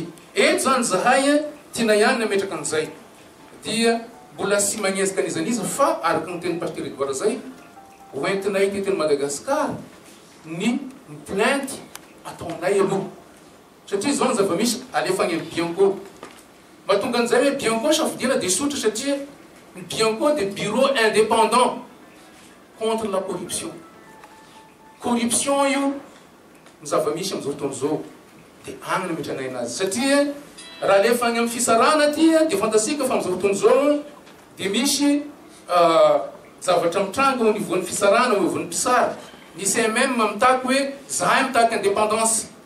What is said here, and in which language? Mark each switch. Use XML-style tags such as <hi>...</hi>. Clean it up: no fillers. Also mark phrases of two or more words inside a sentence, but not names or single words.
<mg>Eto zany zahay tiana ihany nametraka an'izay dia mbola sy magnesaka an'izaniza fa araka ny teny pasteur Edouard zay hoentinay teteny Madagasikara ny plainte ataonay aloha satria zao ny zava-misy alefagny amin'ny Bianco. Mahatonga an'izay hoe Bianco safidiana dia sotra satria ny Bianco dia</mg> <fr>bureau indépendant contre la corruption.</fr> <mg>Corruption io ny zava-misy amin'izao fotoana izao dia agny nametranay anazy satria raha alefagny amin'ny fisarana ty dia fantasika fa amin'izao fotoana izao dia misy zavatra mitrango</mg> <fr>au niveau</fr> <mg>ny fisarana</mg> <fr>au niveau</fr> <mg>ny mpisara. Nisy même mamitaky hoe zahay mitaky indépendance.</mg>